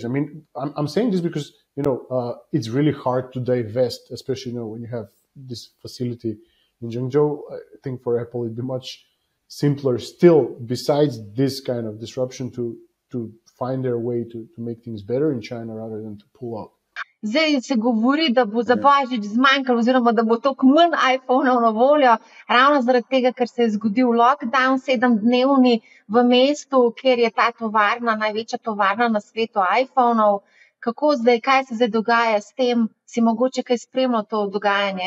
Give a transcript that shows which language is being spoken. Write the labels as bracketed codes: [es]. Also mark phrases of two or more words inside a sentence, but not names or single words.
[en] I mean, I'm saying this because, it's really hard to divest, especially, when you have this facility in Zhengzhou. I think for Apple, it'd be much simpler still, besides this kind of disruption, to find their way to make things better in China rather than to pull out. [sl] Zdaj se govori, da bo za božič zmanjkalo oziroma da bo toliko manj iPhone-ov na voljo, ravno zaradi tega, ker se je zgodil lockdown 7-dnevni v mestu, kjer je ta tovarna, največja tovarna na svetu iPhone-ov. Kako zdaj, kaj se zdaj dogaja s tem? Si mogoče kaj spremljal to dogajanje?